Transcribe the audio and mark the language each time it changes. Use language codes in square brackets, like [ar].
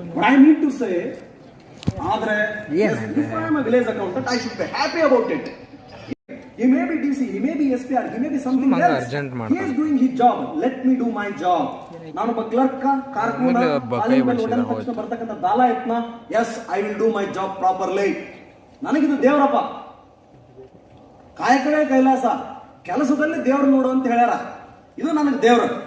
[en] I need to say, [kn] ಆದ್ರೆ [en] Village accountant I should be happy about it. He may be DC, he may be SPR, he may be something else. He is doing his job. Let me do my job. [kn] ನಾನು ಒಬ್ಬ clerk, ಕಾರ್ಕೂನ, ತಕ್ಷಣ ಬರ್ತಕ್ಕಂಥ ದಾಲಾಯತ್ನ. [en] Yes, I will do my job properly. [kn] ನನಗಿದು ದೇವರಪ್ಪ, ಕಾಯಕವೇ ಕೈಲಾಸ, ಕೆಲಸದಲ್ಲಿ ದೇವ್ರು ನೋಡು ಅಂತ ಹೇಳ್ಯಾರ. ಇದು ನನಗೆ ದೇವ್ರು.